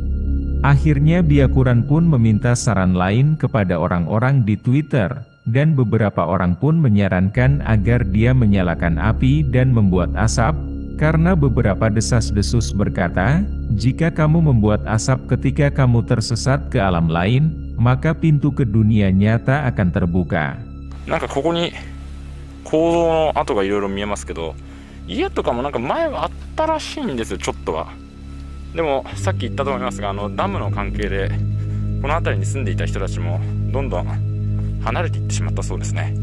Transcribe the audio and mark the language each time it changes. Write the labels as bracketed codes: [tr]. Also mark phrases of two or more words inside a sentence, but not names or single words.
[id] Akhirnya Byakuran pun meminta saran lain kepada orang-orang di Twitter, dan beberapa orang pun menyarankan agar dia menyalakan api dan membuat asap, karena beberapa desas-desus berkata, jika kamu membuat asap ketika kamu tersesat ke alam lain, maka pintu ke dunia nyata akan terbuka. [ja] なんかここに構造の跡がいろいろ見えますけど、家とかもなんか前はあったらしいんですよ、ちょっとは。でもさっき言ったと思いますが、ダムの関係でこの辺りに住んでいた人たちもどんどん離れていってしまったそうですね。